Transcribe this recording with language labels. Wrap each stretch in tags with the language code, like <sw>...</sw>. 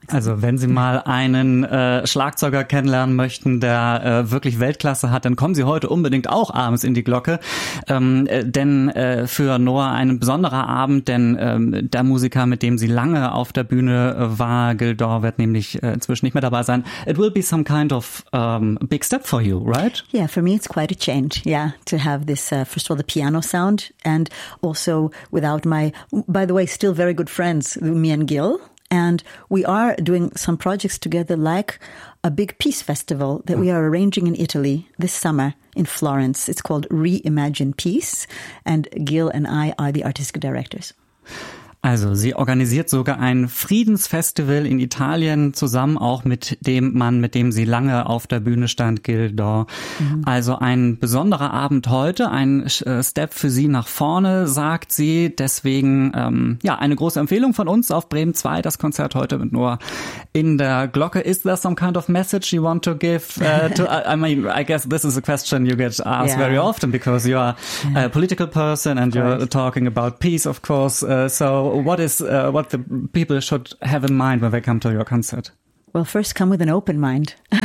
<de>Also wenn Sie mal einen Schlagzeuger kennenlernen möchten, der wirklich Weltklasse hat, dann kommen Sie heute unbedingt auch abends in die Glocke. Denn für Noah ein besonderer Abend, denn der Musiker, mit dem sie lange auf der Bühne war, Gil Dore, wird nämlich inzwischen nicht mehr dabei sein.</de> <en>It will be some kind of big step for you, right? Yeah, for me it's quite a change, yeah, to have this, first of all, the piano sound, and also without my, by the way, still very good friends, me and Gil. And we are doing some projects together, like a big peace festival that we are arranging in Italy this summer in Florence. It's called Reimagine Peace. And Gil and I are the artistic directors.</en> <de>Also, sie organisiert sogar ein Friedensfestival in Italien zusammen auch mit dem Mann, mit dem sie lange auf der Bühne stand, Gil Dore. Mhm. Also ein besonderer Abend heute, ein Step für sie nach vorne, sagt sie. Deswegen, eine große Empfehlung von uns auf Bremen 2, das Konzert heute mit Noah in der Glocke.</de> <en>Is there some kind of message you want to give? I guess this is a question you get asked very often because you are a political person and you're talking about peace, of course. What is what the people should have in mind when they come to your concert? Well, first come with an open mind.</en>